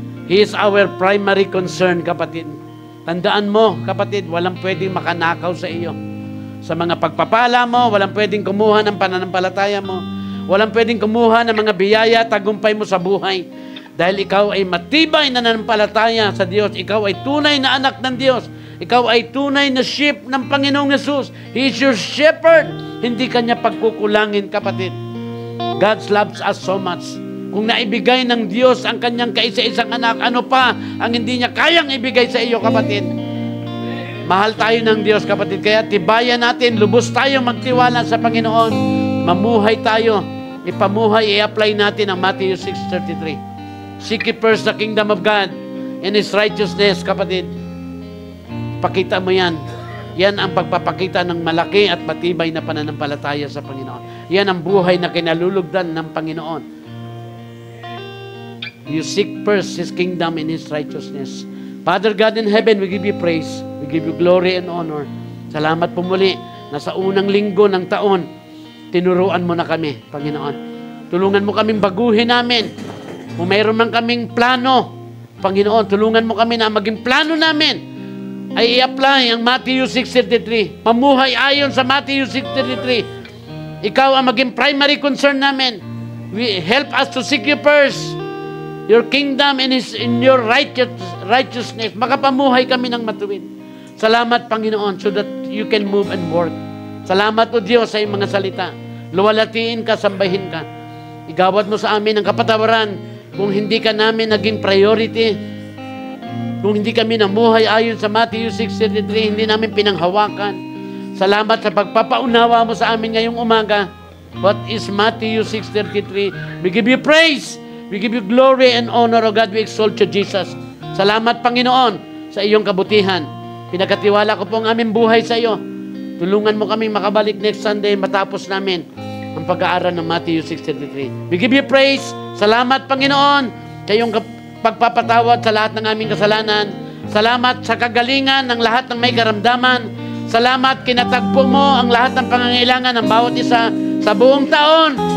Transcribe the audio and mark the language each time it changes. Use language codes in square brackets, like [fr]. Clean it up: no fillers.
[en] He is our primary concern, kapatid. [tl] Tandaan mo, kapatid, walang pwedeng makanakaw sa iyo. Sa mga pagpapala mo, walang pwedeng kumuha ng pananampalataya mo. Walang pwedeng kumuha ng mga biyaya, tagumpay mo sa buhay. Dahil ikaw ay matibay na nananampalataya sa Diyos. Ikaw ay tunay na anak ng Diyos. Ikaw ay tunay na sheep ng Panginoong Yesus. [en] He is your shepherd. [tl] Hindi kanya pagkukulangin, kapatid. [en] God loves us so much. [tl] Kung naibigay ng Diyos ang kanyang kaisa-isang anak, ano pa ang hindi niya kayang ibigay sa iyo, kapatid? Mahal tayo ng Diyos, kapatid. Kaya tibayan natin, lubos tayo magtiwala sa Panginoon. Mamuhay tayo. Ipamuhay, i-apply natin ang [en] Matthew 6:33. Seek ye first the kingdom of God and His righteousness, kapatid. [tl] Pakita mo yan. Yan ang pagpapakita ng malaki at matibay na pananampalataya sa Panginoon. Yan ang buhay na kinalulugdan ng Panginoon. [en] You seek first His kingdom and His righteousness. Father God in heaven, we give you praise. We give you glory and honor. [tl] Salamat po muli na sa unang linggo ng taon, tinuruan mo na kami, Panginoon. Tulungan mo kaming baguhin namin. Kung mayroon man kaming plano, Panginoon, tulungan mo kami na maging plano namin ay i-apply ang Matthew 6:33. Mamuhay ayon sa Matthew 6:33. Ikaw ang maging primary concern namin. [en] Help us to seek you first, your kingdom and in your righteousness. [tl] Makapamuhay kami ng matuwid. Salamat, Panginoon, [en] so that you can move and work. [tl] Salamat, O Diyos, sa iyong mga salita. Luwalatiin ka, sambahin ka. Igawad mo sa amin ang kapatawaran kung hindi ka namin naging priority. Kung hindi kami namuhay ayon sa Matthew 6:33, hindi namin pinanghawakan. Salamat sa pagpapaunawa mo sa amin ngayong umaga. [en] What is Matthew 6:33? We give you praise. We give you glory and honor, O God. We exalt you, Jesus. [tl] Salamat, Panginoon, sa iyong kabutihan. Pinagkatiwala ko po ang aming buhay sa iyo. Tulungan mo kaming makabalik next Sunday matapos namin ang pag-aaral ng Matthew 6:33. [en] We give you praise. [tl] Salamat, Panginoon, sa iyong pagpapatawad sa lahat ng aming kasalanan. Salamat sa kagalingan ng lahat ng may karamdaman. Salamat, kinatagpo mo ang lahat ng pangangailangan ng bawat isa sa buong taon.